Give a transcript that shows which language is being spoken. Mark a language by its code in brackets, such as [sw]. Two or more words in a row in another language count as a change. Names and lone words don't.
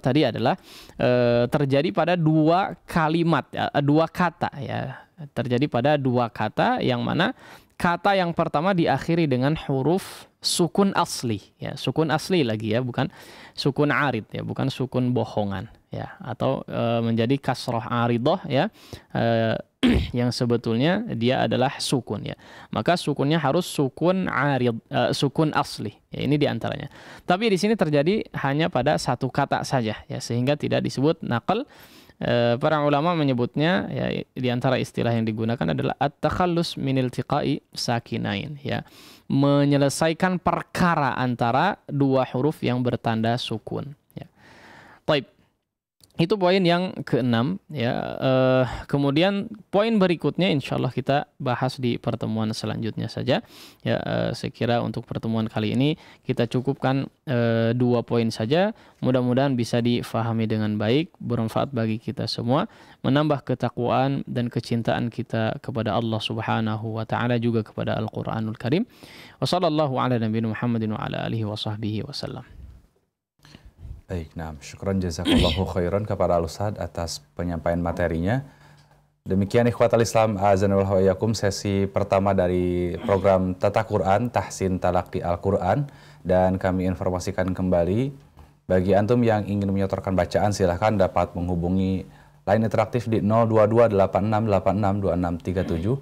[id] tadi adalah terjadi pada dua kalimat dua kata ya, terjadi pada dua kata yang mana kata yang pertama diakhiri dengan huruf sukun asli ya, sukun asli lagi ya, bukan sukun arid ya, bukan sukun bohongan ya, atau menjadi kasroh aridoh ya, yang sebetulnya dia adalah sukun ya, maka sukunnya harus sukun arid, sukun asli ya, ini diantaranya. Tapi di sini terjadi hanya pada satu kata saja ya, sehingga tidak disebut nakal. Para ulama menyebutnya ya, di antara istilah yang digunakan adalah [ar] التخلص من التقاء الساكنين [id] ya, menyelesaikan perkara antara dua huruf yang bertanda sukun ya. Baik. Itu poin yang keenam ya. Kemudian poin berikutnya insyaallah kita bahas di pertemuan selanjutnya saja ya. Saya kira untuk pertemuan kali ini kita cukupkan 2 poin saja. Mudah-mudahan bisa difahami dengan baik, bermanfaat bagi kita semua, menambah ketakwaan dan kecintaan kita kepada Allah [ar] سبحانه وتعالى, [id] juga kepada Al-Qur'anul Karim. [ar] وصلى الله على نبينا محمد وعلى آله وصحبه وسلم. [id] Baik, nah, [ar] شكرا جزاك الله خيرا [id] kepada Al-Ustadz atas penyampaian materinya. Demikian [ar] إخوة الإسلام, أعاننا الله وإياكم, [id] sesi pertama dari program Tata Quran, Tahsin Talaqi Al-Quran. Dan kami informasikan kembali, bagi antum yang ingin menyetorkan bacaan silahkan dapat menghubungi line interaktif di 02286862637.